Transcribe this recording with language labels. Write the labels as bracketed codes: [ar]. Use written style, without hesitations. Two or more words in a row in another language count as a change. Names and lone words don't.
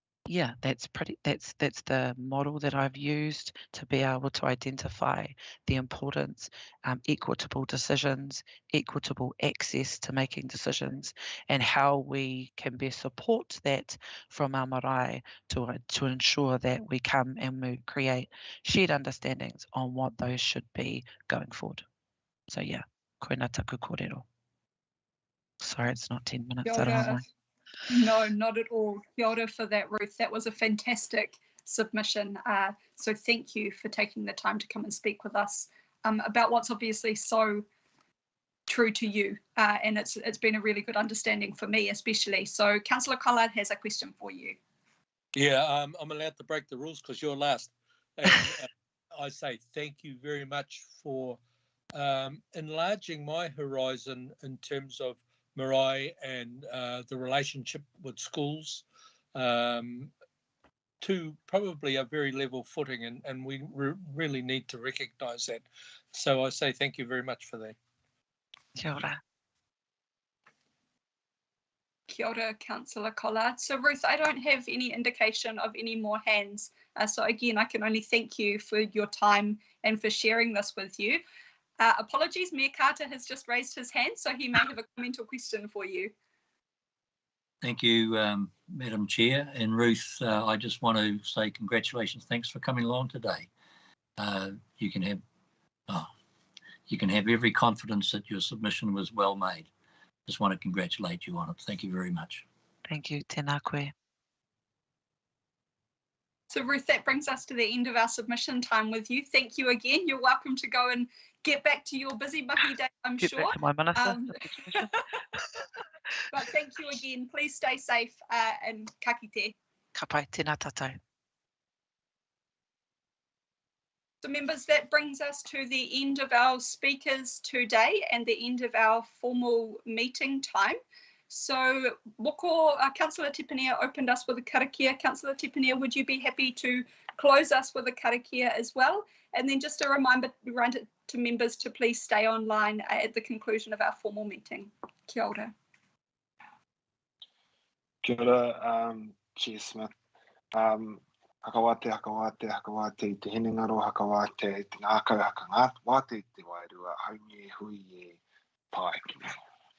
[en] yeah, that's the model that I've used to be able to identify the importance, equitable decisions, equitable access to making decisions, and how we can best support that from our marae to ensure that we come and we create shared understandings on what those should be going forward. So yeah, [mi] koina taku kōrero. [en] Sorry, it's not 10 minutes. [mi] Kia ora. [en] No, not at all. [mi] Kia ora [en] for that, Ruth. That was a fantastic submission. So thank you for taking the time to come and speak with us about what's obviously so true to you. And it's been a really good understanding for me, especially. So Councillor Collard has a question for you. Yeah, I'm allowed to break the rules because you're last. And I say thank you very much for enlarging my horizon in terms of marae and the relationship with schools to probably a very level footing, and we really need to recognise that. So I say thank you very much for that. [mi] Kia ora. Kia ora, Councillor Collard. [en] So Ruth, I don't have any indication of any more hands. So again, I can only thank you for your time and for sharing this with you. Apologies, Mayor Carter has just raised his hand, so he may have a comment or question for you. Thank you, Madam Chair. And Ruth, I just want to say congratulations. Thanks for coming along today. You can have every confidence that your submission was well made. Just want to congratulate you on it. Thank you very much. Thank you, [mi] tēnā koe. [en] So Ruth, that brings us to the end of our submission time with you. Thank you again. You're welcome to go and get back to your busy mahi day, I'm sure. Get back to my minister. But thank you again. Please stay safe and [mi] ka kite. Ka pai, tēnā tātou. [en] So members, that brings us to the end of our speakers today and the end of our formal meeting time. So Woko, Councillor Tipinia opened us with a karakia. Councillor Tipinia, would you be happy to close us with a karakia as well? And then just a reminder to members to please stay online at the conclusion of our formal meeting. [mi] Kia ora. Kia ora, Chair Smith. Hakawate, hakawate, hakawate, te hinengaro, hakawate, te ngākau haka ngā wate te wairua, haungi hui e pāiki.